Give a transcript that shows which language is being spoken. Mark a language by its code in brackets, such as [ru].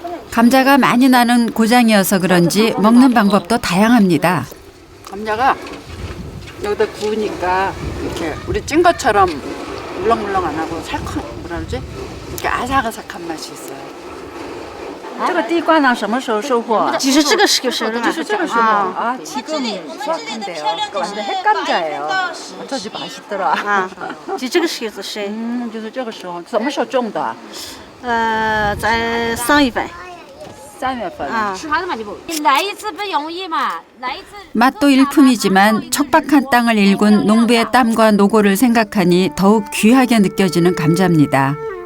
[ko] 감자가 많이 나는 고장이어서 그런지 먹는 방법도 다양합니다. 감자가 여기다 구우니까 이렇게 우리 찐 것처럼 물렁물렁 안 하고 살짝 뭐라 그러지? 이렇게 아삭아삭한 맛이 있어요. [zh] 这个地瓜呢什么时候收获？就是这个时候是吧？ [ko] 아, 지금 수확한대요. 완전 핵감자예요. 어쩌지 맛있더라. [zh] 啊，就这个时候是，就是这个时候，什么时候种的？在3月份。 3月份. 啊，你来一次不容易嘛，来一次。 [ko] 맛도 일품이지만 척박한 땅을 일군 농부의 땀과 노고를 생각하니 더욱 귀하게 느껴지는 감자입니다.